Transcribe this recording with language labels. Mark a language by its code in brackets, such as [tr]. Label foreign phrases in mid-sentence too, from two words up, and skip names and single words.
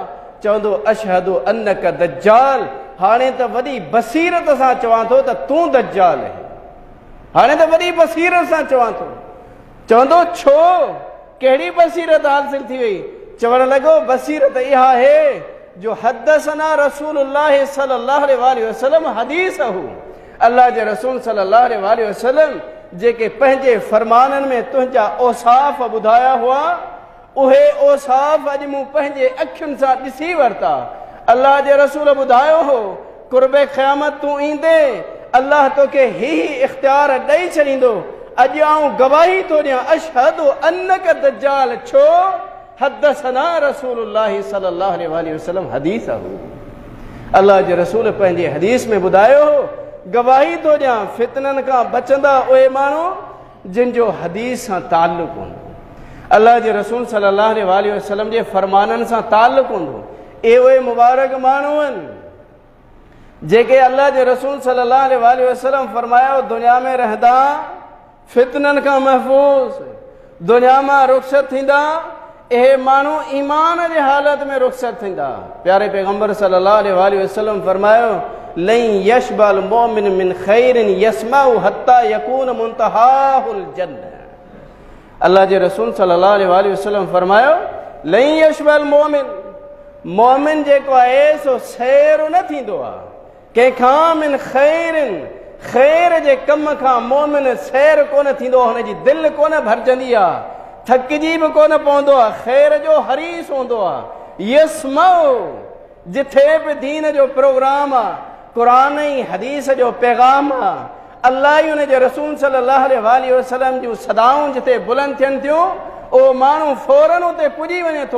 [sd] चवंदो, [ar] أشهد أنك الدجال, [sd] हाणे त वॾी बसीरत सां चवां थो त तूं दज्जाल आहीं। हाणे त वॾी बसीरत सां चवां थो। चवंदो, छो? कहिड़ी बसीरत हासिल थी वई? चवण लॻो, बसीरत इहा आहे जो [ar] حدثنا رسول الله صلى الله عليه وسلم حديثه, [sd] अल्लाह जे रसूल [ar] صلى الله عليه وسلم [sd] जेके पंहिंजे फरमाननि में तुंहिंजा औसाफ़ ॿुधाया हुआ, उहे औसाफ़ अॼु मूं पंहिंजे अखियुनि सां ॾिसी वरिता। अल्लाह जे रसूल ॿुधायो हो, कुर्बे क़यामत तूं ईंदे अल्लाह तोखे ही इख़्तियार ॾेई छॾींदो। अॼु आउं गवाही थो ॾियां, [ar] أشهد أنك الدجال. छो? حدثنا رسول الله صلى الله عليه وسلم حديثه, [sd] अल्लाह जे रसूल पंहिंजे हदीस में ॿुधायो हो, गवाही थो ॾियां फितननि खां बचंदा उहे माण्हू जिन जो हदीस सां ताल्लुक़ हूंदो, अल्लाह जे रसूल [ar] صلى الله عليه وسلم [sd] जे फरमाननि सां ताल्लुक़ हूंदो। उहे मुबारक माण्हू आहिनि जेके अल्लाह जे रसूल [ar] صلى الله عليه وسلم [sd] फरमायो, दुनिया में रहंदा फितननि खां महफ़ूज़, दुनिया मां रुख़सत थींदा। इहे माण्हू ईमान जे हालत में रुख़सत थींदा। प्यारे पैगंबर [ar] صلى الله عليه وسلم फरमायो, لن يشبع المؤمن من خير يسمعه حتى يكون منتهاه الجنة. [sd] अल्लाह जे रसूल [ar] صلى الله عليه وسلم [sd] फरमायो, [ar] لن يشبع المؤمن, [sd] मोमिन जेको आहे सो सैर न थींदो आहे कंहिंखां, [ar] من خير, [sd] खैर जे कम खां मोमिन सैर कोन थींदो, हुनजी दिलि कोन भरजंदी आहे, थकिजी बि कोन पवंदो आहे, खैर जो हरीस हूंदो आहे। यस्माउ, जिथे बि दीन जो प्रोग्राम आहे, क़ुरान ऐं हदीस जो पैगाम आहे, अल्लाह ई उन जे रसूल [ar] صلى الله عليه وسلم [sd] जूं सदाऊं जिथे बुलंद थियनि थियूं, उहो माण्हू फौरन उते पुॼी वञे थो।